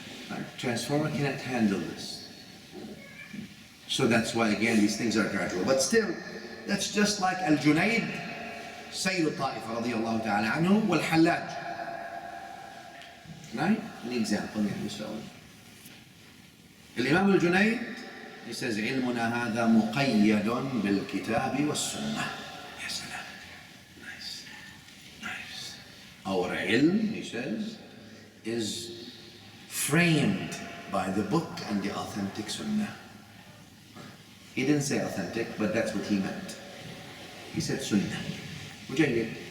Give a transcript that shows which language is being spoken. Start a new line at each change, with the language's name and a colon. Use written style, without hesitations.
English: Our transformer cannot handle this. So that's why, again, these things are gradual. But still, that's just like al-Junayd, Sayyid al-Ta'ifa radiyallahu ta'ala anhu, wal-Hallaj. Right? An example, let me show you. Imam al-Junayd, he says,
Arabic: علمنا هذا مقيد بالكتاب والسنة. يا سلام.
English: Nice. Nice. Our ilm, he says, is framed by the book and the authentic sunnah. He didn't say authentic, but that's what he meant. He said sunnah.
Arabic: وجيد.